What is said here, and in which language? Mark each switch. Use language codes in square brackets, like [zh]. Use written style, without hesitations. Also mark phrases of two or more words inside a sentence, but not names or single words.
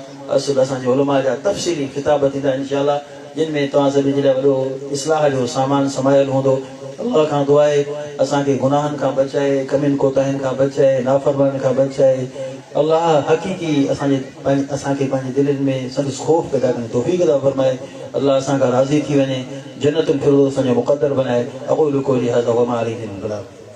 [sd] असुल असांजे उलमा जा तफ़सीली किताब थींदा इंशाअल्लाह, जिन में तव्हां सभिनी जे लाइ वॾो इस्लाह जो सामान समायल हूंदो। अल्लाह खां दुआ आहे असांखे गुनाहनि खां बचाए, कमियुनि कोताहियुनि खां बचाए, नाफ़रमानी खां बचाए। अल्लाह हक़ीक़ी असांखे पंहिंजे दिलनि में संदसि ख़ौफ़ पैदा करण तौफ़ीक़ अता फ़रमाए। अल्लाह असां खां राज़ी थी वञे, जन्नतुल फ़िरदौस असांजो मुक़द्दर बनाए। [ar] أقول قولي هذا وما عليه البلاغ.